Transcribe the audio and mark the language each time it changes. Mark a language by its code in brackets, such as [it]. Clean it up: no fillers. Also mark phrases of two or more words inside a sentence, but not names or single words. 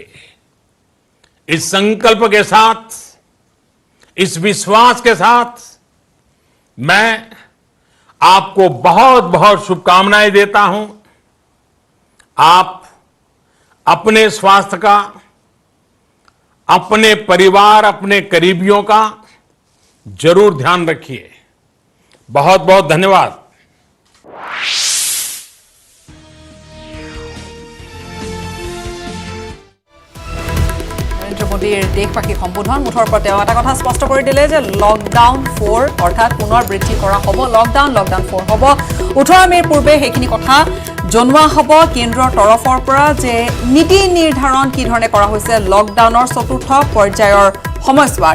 [hi] इस संकल्प के साथ, इस विश्वास के साथ मैं आपको बहुत बहुत शुभकामनाएं देता हूं। आप अपने स्वास्थ्य का, अपने परिवार, अपने करीबियों का जरूर ध्यान रखिए। बहुत बहुत धन्यवाद। [as] নৰেন্দ্ৰ মোদীৰ দেশবাসী সম্বোধন মুঠৰ ওপৰত তেওঁ এটা কথা স্পষ্ট কৰি দিলে যে লকডাউন 4 অৰ্থাৎ পুনৰ বৃদ্ধি কৰা হ'ব। লকডাউন 4 হ'ব। 18 মেৰ পূৰ্বে সেইখিনি কথা জনোৱা হ'ব কেন্দ্ৰৰ তৰফৰ পৰা যে নীতি নিৰ্ধাৰণ কি ধৰণে কৰা হৈছে লকডাউনৰ চতুৰ্থ পৰ্যায়ৰ সময়ছোৱাত।